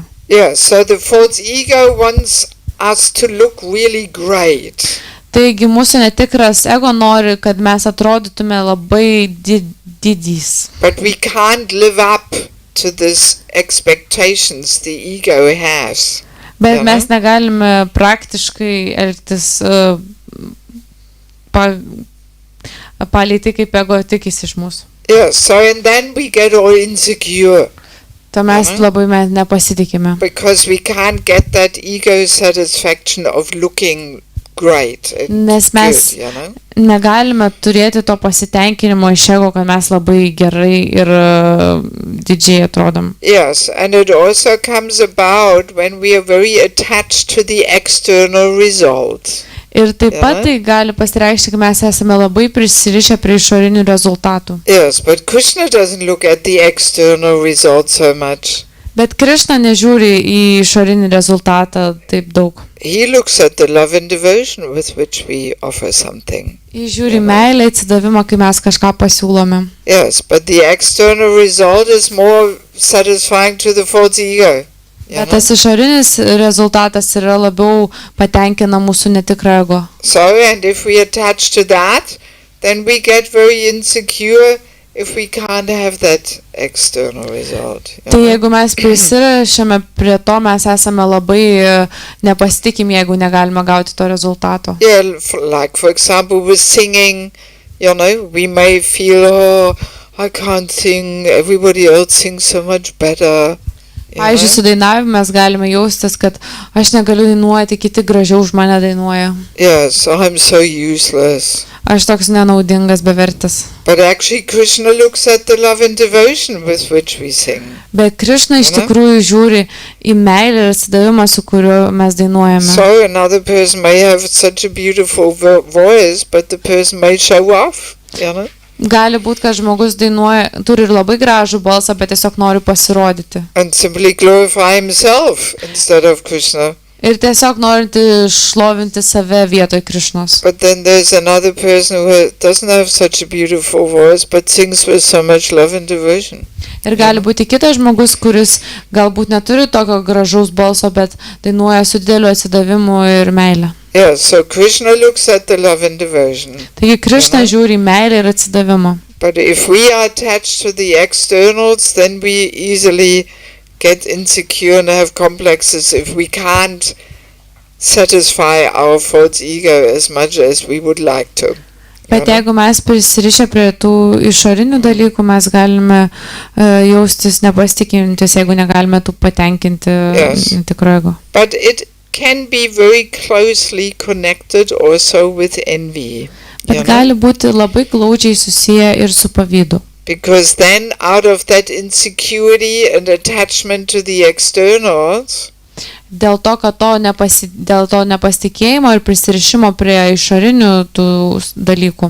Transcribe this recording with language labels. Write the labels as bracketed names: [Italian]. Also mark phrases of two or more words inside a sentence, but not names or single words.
[English] Yeah, so the false ego wants us to look really great. [Lithuanian] Taigi mūsų netikras ego nori, kad mes atrodytume labai didys. [English] But we can't live up to this expectations the ego has. [Lithuanian] Bet mes negalime praktiškai elgtis palei tai, kaip ego tikisi iš mūsų. [English] Yeah, so and then we get all insecure. [Lithuanian] To mes labai nepasitikime. [English] Because we can't get that ego satisfaction of looking great. [Lithuanian] Nes mes negalime turėti to pasitenkinimo iš ego, kad mes labai gerai ir didžiai atrodom. [English] Yes, and it also comes about when we are very attached to the external result. [Lithuanian] Ir taip pat tai gali pasireikšti, kad mes esame labai prisirišę prie išorinių rezultatų. [English] Yes, but Krishna doesn't look at the external result so much. [Lithuanian] Bet Krishna nežiūri į išorinį rezultatą taip daug. [English] He looks at the love and devotion with which we offer something. [Lithuanian] Jis žiūri meilę, atsidavimą, kai mes kažką pasiūlome. [English] Yes, but the external result is more satisfying to the false ego. [Lithuanian] Bet tas išorinis rezultatas yra labiau patenkina mūsų netikrą ego. [English] So, and if we attach to that, then we get very insecure if we can't have that external result. [Lithuanian] Tai jeigu mes prisirišame prie to, mes esame labai nepasitikim, jeigu negalime gauti to rezultato. [English] Yeah, like for example with singing, we may feel, oh, I can't sing, everybody else sings so much better. [Lithuanian] Pavyzdžiui, su dainavimu mes galime jaustis, kad aš negaliu dainuoti, kiti gražiau už mane dainuoja. [English] Yes, I'm so useless. [Lithuanian] Aš toks nenaudingas, bevertis. [English] But actually Krishna looks at the love and devotion with which we sing. [Lithuanian] Bet Krishna iš tikrųjų žiūri į meilę ir atsidavimą, su kuriuo mes dainuojame. [English] So another person may have such a beautiful voice, but the person may show off, [Lithuanian] Gali būti, kad žmogus dainuoja, turi ir labai gražų balsą, bet tiesiog nori pasirodyti. [English] And simply glorify himself instead of Krishna. [Lithuanian] Ir tiesiog norinti šlovinti save vietoj Krishnos. [English] But then there's another person who doesn't have such a beautiful voice, but sings with so much love and devotion. [Lithuanian] Ir gali būti kitas žmogus, kuris galbūt neturi tokio gražaus balso, bet dainuoja su dideliu atsidavimu ir meilė. [English] Yeah, so Krishna looks at the love and devotion. [Lithuanian] Taigi Krishna žiūri į meilę ir atsidavimą. [English] But if we are attached to the externals, then we easily get insecure and have complexes if we can't satisfy our false ego as much as we would like to. [Lithuanian] Bet jeigu mes prisirišę prie tų išorinių dalykų, mes galime jaustis nepasitikintis, jeigu negalime tų patenkinti tikro ego. [English] But it can be very closely connected also with envy. [Lithuanian] Bet gali būti labai glaudžiai susiję ir su pavydu. [English] Because then out of that insecurity and attachment to the externals, [Lithuanian] dėl to nepasitikėjimo ir prisirišimo prie išorinių tų dalykų.